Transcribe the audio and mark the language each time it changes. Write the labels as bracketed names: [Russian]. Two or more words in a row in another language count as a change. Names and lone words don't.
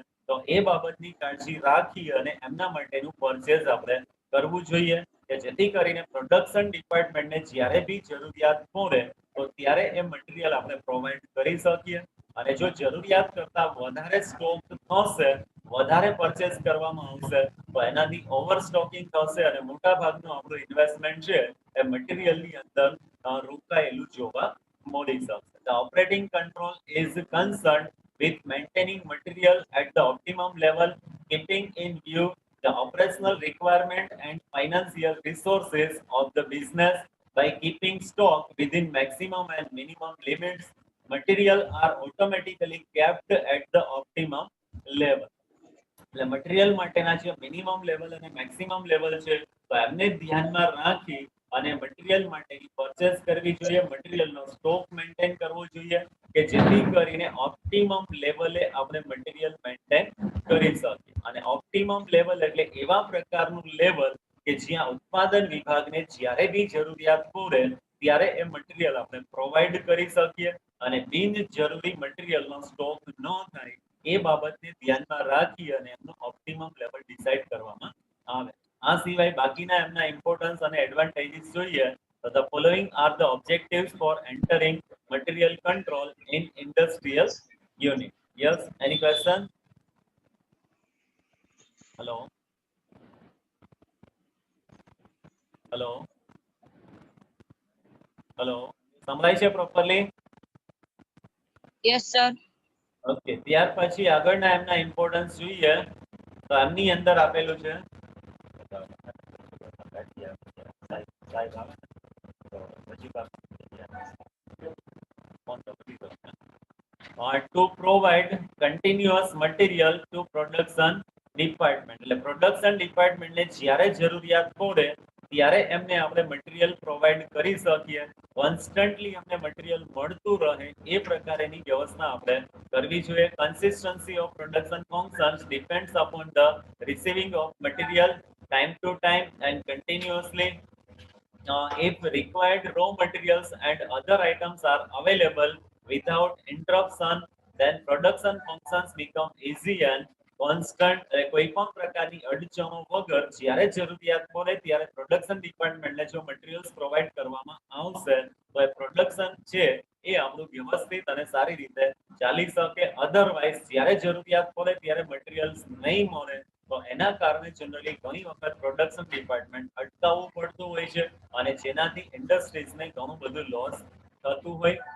[Gujarati] તો એ બાબતની કાળજી રાખી અને એમના માટેનું પરચેઝ આપણે કરવું જોઈએ કે જેથી કરીને [English] production departmentને [Gujarati] જ્યારે બી જરૂરિયાત પડે તો ત્યારે એ મટીરીયલ આપણે પ્રોવાઈડ કરી શકીએ. અને જો જરૂરિયાત કરતા વધારે સ્ટોક થશે, વધારે પરચેસ કરવામાં આવશે તો એનાથી [English] over stocking [Gujarati] થશે અને મોટા ભાગનું આપણું ઇન્વેસ્ટમેન્ટ છે એ મટીરીયલની અંદર રોકાયેલું જોવા મળી શકશે. [English] The operating control is concerned with maintaining material at the optimum level, keeping in view the operational requirement and financial resources of the business. By keeping stock within maximum and minimum limits, material are automatically kept at the optimum level. [Gujarati] એટલે મટીરીયલ માટેના જે [English] minimum level [Gujarati] અને [English] maximum level [Gujarati] છે તો એમને ધ્યાનમાં રાખી અને મટીરીયલ માટેની પરચેસ કરવી જોઈએ, મટીરીયલનો [English] stock maintain [Gujarati] કરવો જોઈએ કે જેથી કરીને [English] optimum levelે [Gujarati] આપણે [English] material maintain [Gujarati] કરી શકીએ. અને [English] optimum level [Gujarati] એટલે એવા પ્રકારનું લેવલ કે જ્યાં ઉત્પાદન વિભાગને જ્યારે બી જરૂરિયાત પડે ત્યારે એ મટીરીયલ આપણે પ્રોવાઈડ કરી શકીએ અને બિનજરૂરી મટીરીયલનો સ્ટોક ન થાય એ બાબતને ધ્યાનમાં રાખી અને એમનું [English] optimum level [Gujarati] ડિસાઈડ કરવામાં આવે. આ સિવાય બાકીના એમના ઇમ્પોર્ટન્સ અને એડવાન્ટેજીસ જોઈએ તો [English] the following are the objectives for entering material control in industrial unit. Yes, any question? Hello. Hello. Hello. [Gujarati] સંભળાય છે પ્રોપરલી? [English] Yes, sir. [Gujarati] ઓકે, ત્યાર પછી આગળના એમના ઇમ્પોર્ટન્સ જોઈએ તો એમની અંદર આપેલું છે [English] to provide continuous material to production department. [Gujarati] એટલે [English] production departmentને [Gujarati] જ્યારે જરૂરિયાત પડે ત્યારે એમને આપણે [English] material provide [Gujarati] કરી શકીએ, કોન્સ્ટન્ટલી એમને મટીરિયલ મળતું રહે એ પ્રકારેની વ્યવસ્થા આપણે કરવી જોઈએ. [English] consistency of production functions depends upon the receiving of material time to time and continuously. If required raw materials and other items are available without interruption, then production functions become easy and constant. [Gujarati] કોઈ પણ પ્રકારની અડચણો વગર જ્યારે જરૂરિયાત પડે ત્યારે [English] production departmentને [Gujarati] જો [English] materials provide [Gujarati] કરવામાં આવશે તો એ પ્રોડક્શન છે એ આપણું વ્યવસ્થિત અને સારી રીતે ચાલી શકે. અધરવાઇઝ જ્યારે જરૂરિયાત પડે ત્યારે મટીરિયલ્સ નહીં મળે તો એના કારણે જનરલી ઘણી વખત [English] production department [Gujarati] અટકાવવું પડતું હોય છે અને જેનાથી ઇન્ડસ્ટ્રીઝને ઘણું બધું લોસ થતું હોય.